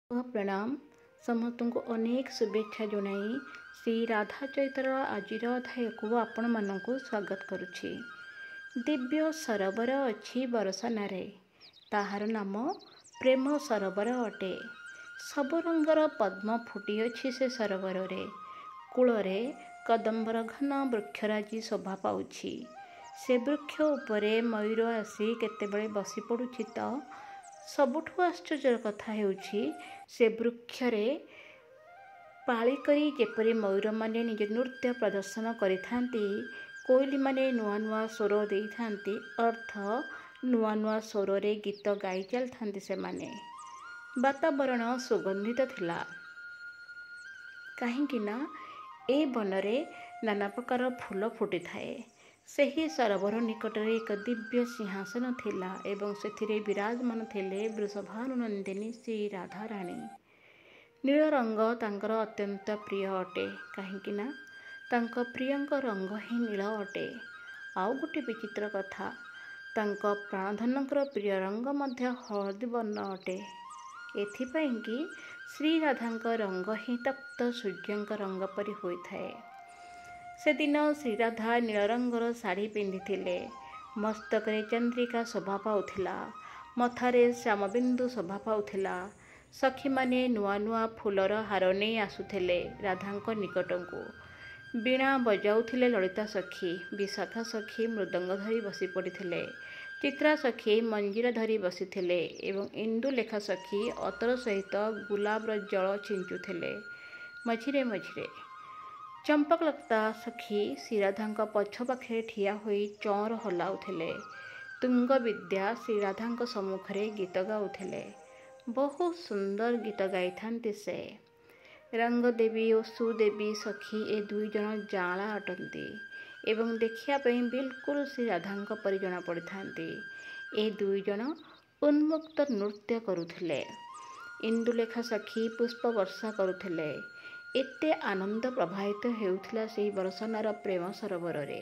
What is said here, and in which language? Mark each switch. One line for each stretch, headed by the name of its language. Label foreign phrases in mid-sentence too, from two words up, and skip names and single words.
Odia: ପ୍ରଣାମ ସମସ୍ତ କୋ ଅନେକ ଶୁଭେଚ୍ଛା ଜଣାଇ ଶ୍ରୀ ରାଧା ଚରିତ୍ର ଆଜିର ଅଧ୍ୟାୟ କୋ ଆପଣ ମାନଙ୍କ ସ୍ୱାଗତ କରୁଛି। ଦିବ୍ୟ ସରୋବର ଅଛି ବରଷାନା ତାହାର ନାମ ପ୍ରେମ ସରୋବର ଅଟେ। ସବୁ ରଙ୍ଗର ପଦ୍ମ ଫୁଟି ଅଛି ସେ ସରୋବର ରେ କୂଳରେ କଦମ୍ବର ଘନ ବୃକ୍ଷରାଜି ଶୋଭା ପାଉଛି। ସେ ବୃକ୍ଷ ଉପରେ ମୟୂର ଆସି କେତେବେଳେ ବସି ପଡୁଛି ତ ସବୁଠୁ ଆଶ୍ଚର୍ଯ୍ୟର କଥା ହେଉଛି ସେ ବୃକ୍ଷରେ ପାଳି କରି ଯେପରି ମୟୂର ମାନେ ନିଜ ନୃତ୍ୟ ପ୍ରଦର୍ଶନ କରିଥାନ୍ତି କୋଇଲି ମାନେ ନୂଆ ନୂଆ ସ୍ୱର ଦେଇଥାନ୍ତି ଅର୍ଥ ନୂଆ ନୂଆ ସ୍ୱର ରେ ଗୀତ ଗାଇ ଚାଲନ୍ତି। ସେ ମାନେ ବାତାବରଣ ସୁଗନ୍ଧିତ ଥିଲା କାହିଁକି ନା ଏ ବଣରେ ନାନା ପ୍ରକାର ଫୁଲ ଫୁଟି ଥାଏ। ସେହି ସରୋବର ନିକଟରେ ଏକ ଦିବ୍ୟ ସିଂହାସନ ଥିଲା ଏବଂ ସେଥିରେ ବିରାଜମାନ ଥିଲେ ବୃଷଭାନୁନନ୍ଦିନୀ ଶ୍ରୀ ରାଧା ରାଣୀ। ନୀଳ ରଙ୍ଗ ତାଙ୍କର ଅତ୍ୟନ୍ତ ପ୍ରିୟ ଅଟେ କାହିଁକି ନା ତାଙ୍କ ପ୍ରିୟଙ୍କ ରଙ୍ଗ ହିଁ ନୀଳ ଅଟେ। ଆଉ ଗୋଟେ ବିଚିତ୍ର କଥା ତାଙ୍କ ପ୍ରାଣଧନଙ୍କର ପ୍ରିୟ ରଙ୍ଗ ମଧ୍ୟ ହଳଦୀ ବର୍ଣ୍ଣ ଅଟେ। ଏଥିପାଇଁ କି ଶ୍ରୀ ରାଧାଙ୍କ ରଙ୍ଗ ହିଁ ତପ୍ତ ସୂର୍ଯ୍ୟଙ୍କ ରଙ୍ଗ ପରି ହୋଇଥାଏ। ସେ ଦିନ ଶ୍ରୀ ରାଧା ନୀଳ ରଙ୍ଗର ଶାଢ଼ୀ ପିନ୍ଧିଥିଲେ। ମସ୍ତକରେ ଚନ୍ଦ୍ରିକା ଶୋଭା ପାଉଥିଲା ମଥାରେ ଶ୍ୟାମବିନ୍ଦୁ ଶୋଭା ପାଉଥିଲା, मथारे श्यामबिंदु शोभा पाउथिला। ସଖୀ ମାନେ ନୂଆ ନୂଆ ଫୁଲର ହାର ନେଇ ଆସୁଥିଲେ ରାଧାଙ୍କ ନିକଟକୁ। ବୀଣା ବଜାଉଥିଲେ ଲଳିତା ସଖୀ ବିଶାଖା ସଖୀ ମୃଦଙ୍ଗ ଧରି ବସି ପଡ଼ିଥିଲେ ଚିତ୍ରା ସଖୀ ମଞ୍ଜିରା ଧରି ବସିଥିଲେ ଏବଂ ଇନ୍ଦୁଲେଖା ସଖୀ ଅତର ସହିତ ଗୋଲାପର ଜଳ ଛିଞ୍ଚୁଥିଲେ। ମଝିରେ ମଝିରେ ଚମ୍ପକଲତା ସଖୀ ଶ୍ରୀରାଧାଙ୍କ ପଛ ପାଖେ ଠିଆ ହୋଇ ଚାମର ହଲାଉଥିଲେ। ତୁଙ୍ଗ ବିଦ୍ୟା ଶ୍ରୀରାଧାଙ୍କ ସମ୍ମୁଖରେ ଗୀତ ଗାଉଥିଲେ। ବହୁତ ସୁନ୍ଦର ଗୀତ ଗାଇଥାନ୍ତି ସେ। ରଙ୍ଗଦେବୀ ଓ ସୁଦେବୀ ସଖୀ ଏ ଦୁଇ ଜଣ ଯାଆଁଳା ଅଟନ୍ତି ଏବଂ ଦେଖିବା ପାଇଁ ବିଲକୁଲ ଶ୍ରୀ ରାଧାଙ୍କ ପରି ଜଣା ପଡ଼ିଥାନ୍ତି। ଏ ଦୁଇ ଜଣ ଉନ୍ମୁକ୍ତ ନୃତ୍ୟ କରୁଥିଲେ। ଇନ୍ଦୁଲେଖା ସଖୀ ପୁଷ୍ପ ବର୍ଷା କରୁଥିଲେ। ଏତେ ଆନନ୍ଦ ପ୍ରଭାବିତ ହେଉଥିଲା ସେହି ବରଷାନାର ପ୍ରେମ ସରୋବର ରେ।